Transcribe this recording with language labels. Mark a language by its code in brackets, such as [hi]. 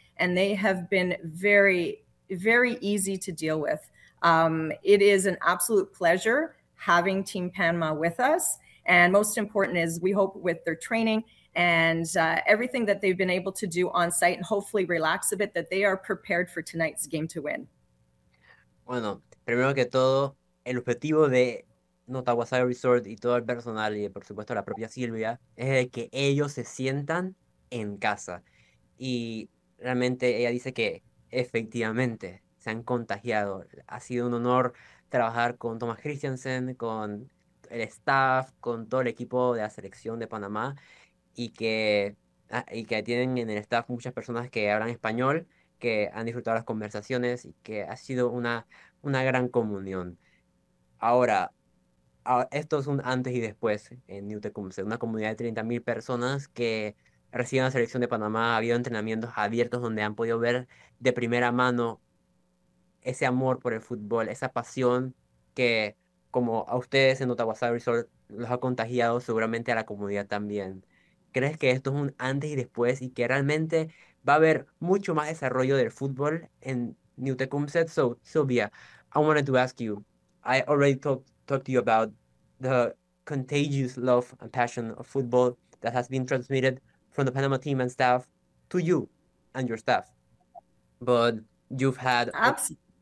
[en] And they have been very, very easy to deal with. It is an absolute pleasure having Team Panama with us. And most important is we hope with their training and everything that they've been able to do on site and hopefully relax a bit, that they are prepared for tonight's game to win. [es] Bueno, primero que todo, el objetivo de Nutahuazaga Resort y todo el personal y por supuesto la propia Silvia es de que ellos se sientan en casa. Y realmente ella dice que efectivamente se han contagiado. Ha sido un honor trabajar con Thomas Christiansen, con el staff, con todo el equipo de la selección de Panamá y que tienen en el staff muchas personas que hablan español, que han disfrutado las conversaciones y que ha sido una gran comunión. Ahora, Esto es un antes y después en Newtekumseh, una comunidad de 30.000 personas que reciben la selección de Panamá. Ha habido entrenamientos abiertos donde han podido ver de primera mano ese amor por el fútbol, esa pasión que, como a ustedes en Otawasawi Resort, los ha contagiado seguramente a la comunidad también. ¿Crees que esto es un antes y después y que realmente va a haber mucho más desarrollo del fútbol en Newtekumseh? [en] So, Sylvia, I wanted to ask you. I already talked to you about the contagious love and passion of football that has been transmitted from the Panama team and staff to you and your staff. But you've had, Absolutely.